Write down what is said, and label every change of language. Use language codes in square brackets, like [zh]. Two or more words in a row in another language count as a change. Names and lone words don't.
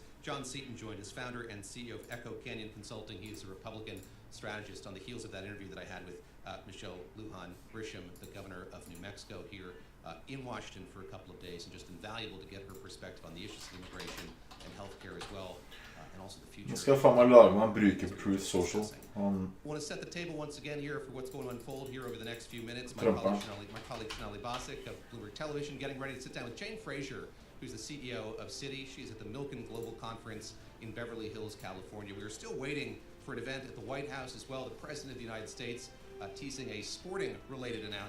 [en] John Seaton joined as founder and CEO of Echo Canyon Consulting. He is a Republican strategist on the heels of that interview that I had with Michelle Lujan Grisham, the governor of New Mexico, here in Washington for a couple of days, and just invaluable to get her perspective on the issues of immigration and healthcare as well, and also the future. [no] Nå skal jeg faen meg lage meg en bruker på Truth Social. [en] I want to set the table once again here for what's going to unfold here over the next few minutes. My Trump, colleague Sonali Bosick of Bloomberg Television getting ready to sit down with Jane Fraser, who's the CEO of Citi. She's at the Milken Global Conference in Beverly Hills, California. We are still waiting for an event at the White House as well. The President of the United States teasing a sporting-related announcement.